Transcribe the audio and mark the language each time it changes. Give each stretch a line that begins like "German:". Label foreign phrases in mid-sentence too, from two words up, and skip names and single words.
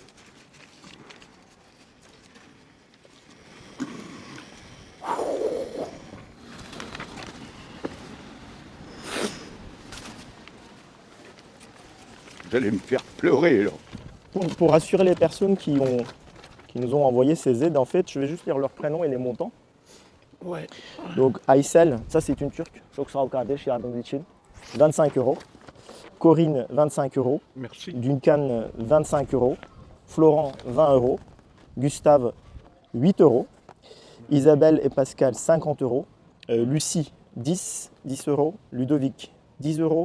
French: Vous allez me faire pleurer, là. Pour rassurer les personnes qui nous ont envoyé ces aides, en fait, je vais juste lire leurs prénoms et les montants. Ouais. Donc Aysel, ça c'est une turque,
Turkish: çok sağ ol kardeş yardımın için.
French: 25 euros. Corinne, 25 euros. Merci. Duncan, 25 euros. Florent, 20 euros. Gustave, 8 euros. Isabelle et Pascal, 50 euros. Lucie, 10 euros. Ludovic, 10 euros.